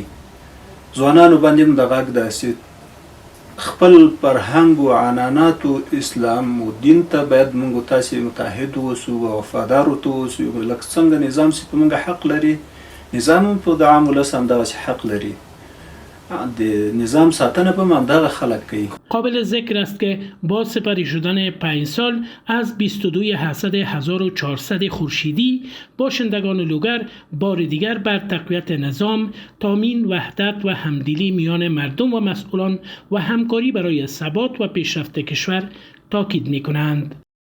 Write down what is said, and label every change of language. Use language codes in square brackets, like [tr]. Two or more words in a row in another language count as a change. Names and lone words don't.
[ps] ځوانانو باندې هم د غږ ده چې خپل فرهنګ و عنعنات و اسلام و دین ته باید موږ تاسې متحد واوسو او وفادار ورته واوسو. لکه څنګه نظام چې په موږ حق لري نظام په د عام ولس همدغسې حق لري. د نظام ساتنه به همدغه خلک کوي. [fa] قابل ذکر است که با سپری شدن 5 سال از 22 اسد 1400 خورشیدی باشندگان لوگر بار دیگر بر تقویت نظام، تامین وحدت و همدلی میان مردم و مسئولان و همکاری برای ثبات و پیشرفت کشور تاکید می‌کنند.